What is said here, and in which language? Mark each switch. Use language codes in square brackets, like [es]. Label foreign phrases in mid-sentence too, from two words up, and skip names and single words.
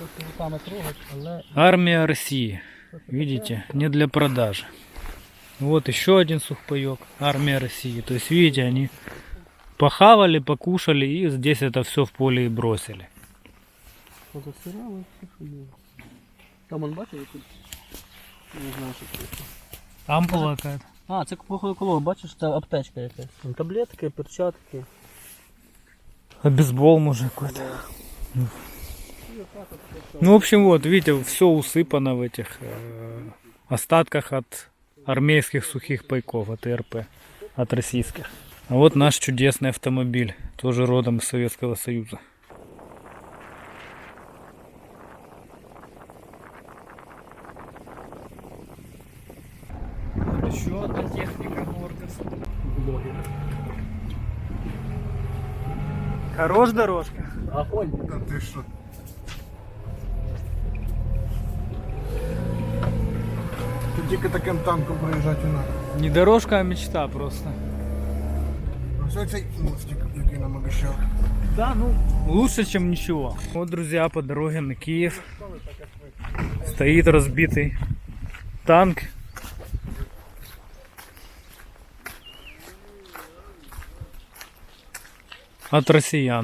[ru] Армия России. Видите, не для продажи. Вот еще один сухпайок. Армия России. То есть, видите, они похавали, покушали и здесь это все в поле и бросили. [uk] Позасирали, там он бачив якусь? Не знаю, що це. [ru] Ампула какая-то. [uk] А, це походу коло, бачиш, це аптечка якась. Там таблетки, [ru] перчатки. А бейсбол может какой-то. Ну, в общем, вот, видите, все усыпано в этих остатках от армейских сухих пайков, от РП, от российских. А вот наш чудесный автомобиль, тоже родом из Советского Союза. Вот еще одна техника Моргас. Хорош дорожка. Огонь. Да ты что? [uk] Тут тільки таким танком проїжджати не треба. [ru] Не дорожка, а мечта просто. [uk] Ось цей мостик, який нам обіцяли. [ru] Да, ну, лучше, чем ничего. Вот, друзья, по дороге на Киев стоит разбитый танк. От россиян.